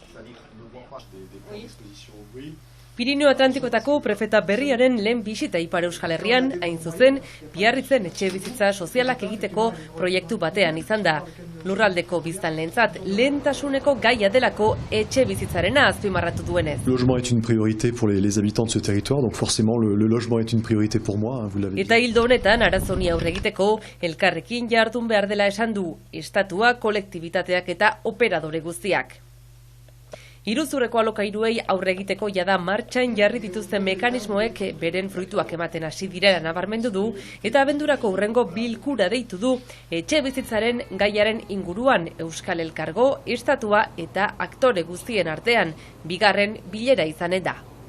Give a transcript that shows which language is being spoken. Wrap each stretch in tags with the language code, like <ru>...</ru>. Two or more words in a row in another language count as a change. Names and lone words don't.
<eu>Pirineo Atlantikoetako prefeta berriaren lehen bisita Ipar Euskal Herrian, hain zuzen, Biarritzen etxebizitza sozialak egiteko proiektu batean izan da. Lurraldeko biztanleentzat lehentasuneko gaia delako etxebizitzarena azpimarratu duenez.</eu> <fr>Le logement est une priorité pour les habitants de ce territoire, donc forcément le logement est une priorité pour moi, vous l'avez dit.</fr> <eu>Eta hildo honetan arazoni aurre egiteko elkarrekin jardun behar dela esan du, estatua, kolektibitateak eta operadore guztiak. Iruzurreko alokairuei aurre egiteko jada martxan jarri dituzten mekanismoek beren fruituak ematen hasi direla nabarmendu du, eta abendurako hurrengo bilkura deitu du etxebizitzaren gaiaren inguruan Euskal Elkargo, estatua eta aktore guztien artean, bigarren bilera izanen da.</eu>